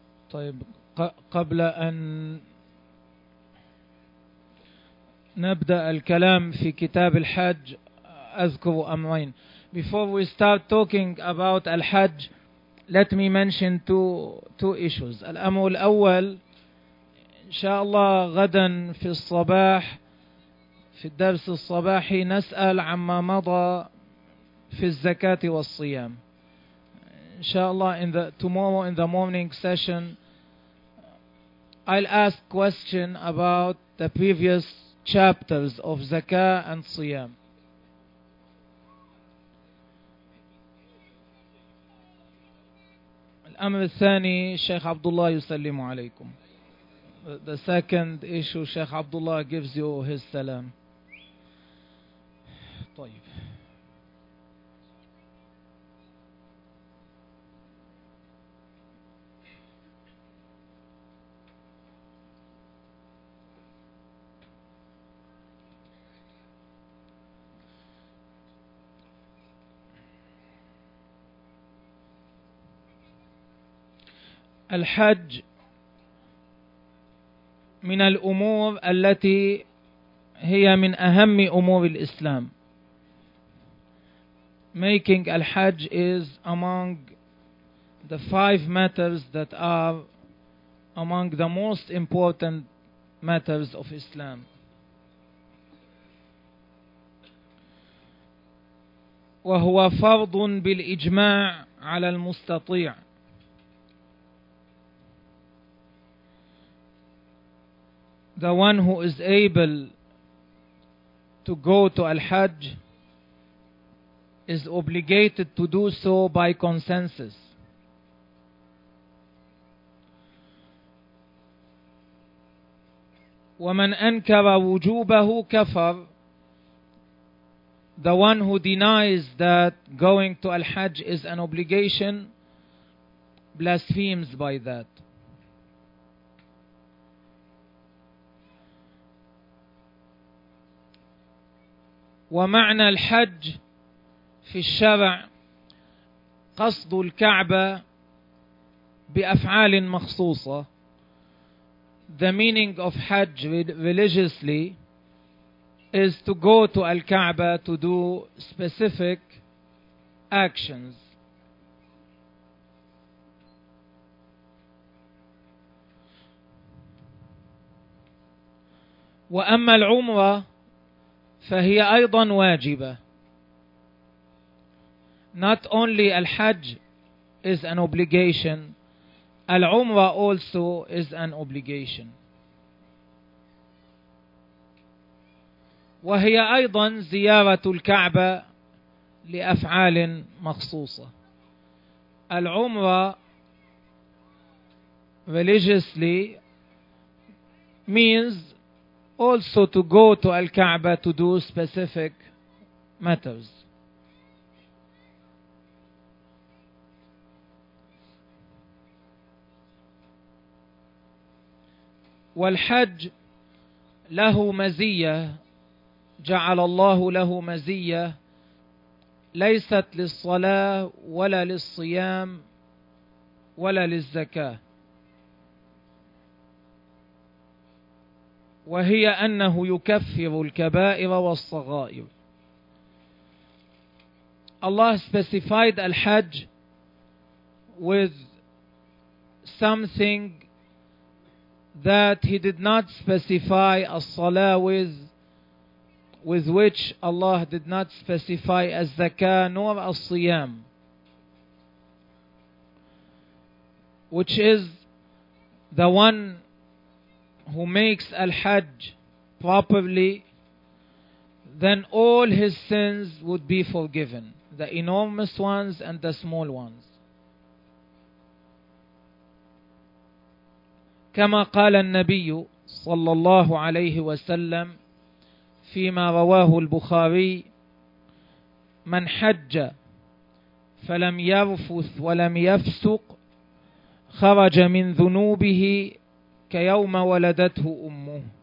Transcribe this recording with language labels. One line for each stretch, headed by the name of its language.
Arabic: طيب، قبل أن نبدأ الكلام في كتاب الحج أذكر أمرين.
English: Before we start talking about الحج, let me mention two issues.
Arabic: الأمر الأول، إن شاء الله غدا في الصباح في الدرس الصباحي نسأل عما مضى في الزكاة والصيام.
English: إن شاء الله in the morning session I'll ask question about the previous chapters of Zakah and Siyam.
Arabic: الأمر الثاني، شيخ عبد الله يسلم عليكم.
English: The second issue, شيخ عبد الله gives you his salam.
Arabic: طيب. الحج من الأمور التي هي من أهم أمور الإسلام.
English: Making الحج is among the five matters that are among the most important matters of Islam.
Arabic: وهو فرض بالإجماع على المستطيع.
English: The one who is able to go to Al-Hajj is obligated to do so by consensus.
Arabic: وَمَنْ أَنْكَرَ وُجُوبَهُ كَفَرْ.
English: The one who denies that going to Al-Hajj is an obligation blasphemes by that.
Arabic: ومعنى الحج في الشرع قصد الكعبة بأفعال مخصوصة.
English: The meaning of Hajj religiously is to go to الكعبة to do specific actions.
Arabic: وأما العمرة فهي أيضا واجبة.
English: Not only الحج is an obligation, العمرة also is an obligation.
Arabic: وهي أيضا زيارة الكعبة لأفعال مخصوصة.
English: العمرة religiously means also to go to Al-Kaaba to do specific matters.
Arabic: والحج له مزية، جعل الله له مزية ليست للصلاة ولا للصيام ولا للزكاة، وهي أنه يكفر الكبائر والصغائر.
English: Allah specified الحج with something that He did not specify الصلاة with which Allah did not specify الزكاة nor الصيام، which is the one who makes al-hajj properly, then all his sins would be forgiven, the enormous ones and the small ones.
Arabic: كما قال النبي صلى الله عليه وسلم فيما رواه البخاري: من حج فلم يرفث ولم يفسق خرج من ذنوبه كيوم ولدته أمه.